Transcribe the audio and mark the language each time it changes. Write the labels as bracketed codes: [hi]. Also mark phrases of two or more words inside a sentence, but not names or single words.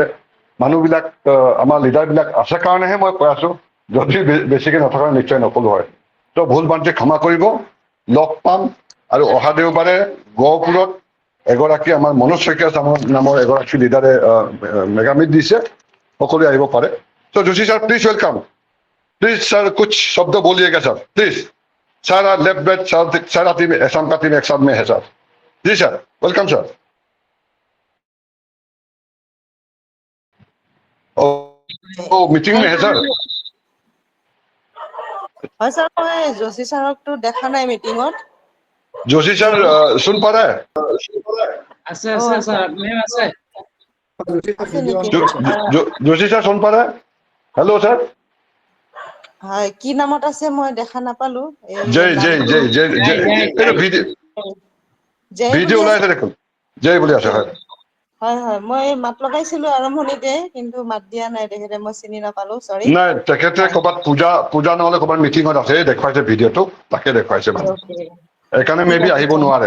[as] মানুহবিলাক আমাৰ লিডাৰবিলাক আছে কাৰণেহে মই কৈ আছো যদি বেছিকে নথকা নিশ্চয় নকলো হয়। ত' ভুল ভ্ৰান্তি ক্ষমা কৰিব। লগ পাম আৰু অহা দেওবাৰে গহপুৰত এগৰাকী আমাৰ মনোজ শইকীয়া নামৰ এগৰাকী লিডাৰে মেগামিট দিছে সকলোৱে আহিব পাৰে। চ' যোশী ছাৰ [en] please welcome. [hi] प्लीज सर कुछ शब्द बोलिएगा सर प्लीज। सारा [en] left batch [hi] सारा टीम असम का टीम एक साथ में है सर। जी सर वेलकम सर। मीटिंग में है सर। [as] হয় ছাৰ মই যোশী ছাৰকতো দেখা নাই মিটিঙত। [hi] जोशी सर सुन पा रहा है? [as] আছে আছে স্যার মেম আছে আছে নেকি? [hi] जोशी सर सुन पा रहा है? हेलो सर। [as] হয় কি নামত আছে মই দেখা নাপালো। [hi] जय जय जय जय जय जय। [as] জয় वीडियो বুলি ওলাই আছে। আছে দেখোন जय বুলি আছে হয়। হয় হয় মই মাত লগাইছিলো আৰম্ভণিতে কিন্তু মাত দিয়া নাই তেখেতে মই চিনি নাপালো সৰি। নাই তেখেতে ক'ৰবাত পূজা নহ'লে ক'ৰবাত মিটিঙত আছে দেখুৱাইছে ভিডিঅ'টো তাকে দেখুৱাইছে মানে সেইকাৰণে [en] maybe [as] আহিব নোৱাৰে।